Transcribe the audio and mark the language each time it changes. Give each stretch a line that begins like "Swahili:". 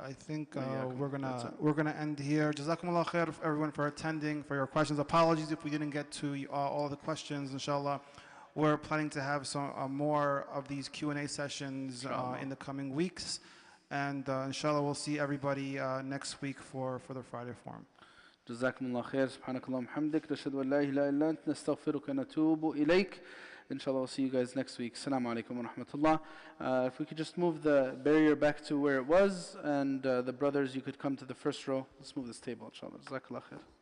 English: I think we're gonna end here. Jazakumullah khair everyone for attending, for your questions. Apologies if we didn't get to all the questions. Inshallah, we're planning to have some more of these Q&A sessions in the coming weeks. And inshallah, we'll see everybody next week for the Friday forum.
Arabic: جزاكم الله خير. سبحانك اللهم وبحمدك نشهد أن لا إله إلا أنت نستغفرك ونتوب إليك.
English: Inshallah, we'll see you guys next week. Assalamu alaikum wa rahmatullah. If we could just move the barrier back to where it was, and the brothers, you could come to the first row. Let's move this table, inshallah. Jazakallah khair.